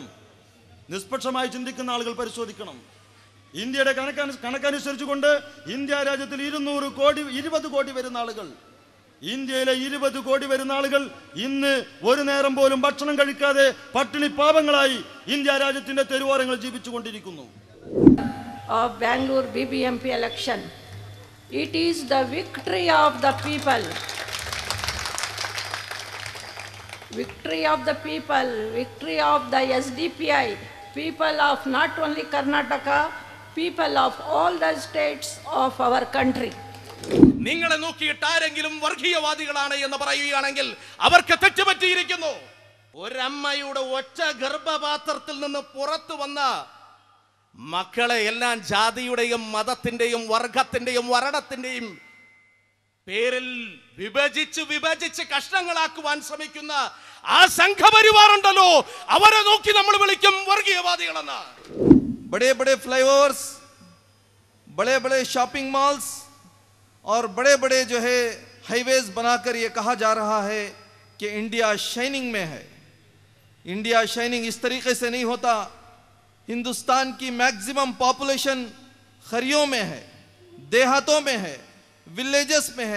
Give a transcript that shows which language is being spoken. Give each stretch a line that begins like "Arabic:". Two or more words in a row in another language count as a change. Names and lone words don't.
Malayalam: നിഷ്പക്ഷമായി ചിന്തിക്കുന്ന ആളുകൾ പരിശോധിക്കണം. ഇന്ത്യയുടെ കണക്കനുസരിച്ചുകൊണ്ട് ഇന്ത്യ രാജ്യത്തിൽ 20 കോടി വരുന്ന ആളുകൾ, ഇന്ത്യയിലെ 20 കോടി വരുന്ന ആളുകൾ ഇന്ന് ഒരു നേരം പോലും ഭക്ഷണം കഴിക്കാതെ പട്ടിണി പാപങ്ങളായി ഇന്ത്യ രാജ്യത്തിന്റെ തെരുവോരങ്ങളിൽ ജീവിച്ചുകൊണ്ടിരിക്കുന്നു.
English: Of Bangalore BBMP election, it is the victory of the people. Victory of the people, victory of the SDPI, people of not only Karnataka, people of all the states of our country.
Malayalam: നിങ്ങളെ നോക്കിയിട്ട് ആരെങ്കിലും വർഗീയവാദികളാണ് എന്ന് പറയുകയാണെങ്കിൽ അവർക്ക് തെറ്റുപറ്റിയിരിക്കുന്നു. ഒരമ്മയുടെ ഒറ്റ ഗർഭപാത്രത്തിൽ നിന്ന് പുറത്തു വന്ന മക്കളെ എല്ലാം ജാതിയുടെയും മതത്തിന്റെയും വർഗത്തിന്റെയും വർണ്ണത്തിന്റെയും പേരിൽ വിഭജിച്ച് കഷ്ണങ്ങളാക്കുവാൻ ശ്രമിക്കുന്ന ആ സംഘപരിവാറുണ്ടല്ലോ, അവരെ നോക്കി നമ്മൾ വിളിക്കും വർഗീയവാദികളെന്ന്.
Hindi: बड़े बड़े फ्लाईओवर्स, बड़े बड़े
English: shopping malls
Hindi: और बड़े बड़े जो है हाईवेज बनाकर ये कहा जा रहा है कि इंडिया शाइनिंग में है. इंडिया शाइनिंग इस तरीके से नहीं होता. हिंदुस्तान की
English: maximum population
Hindi: खरियों में है, देहातों में है, विलेजेस में है.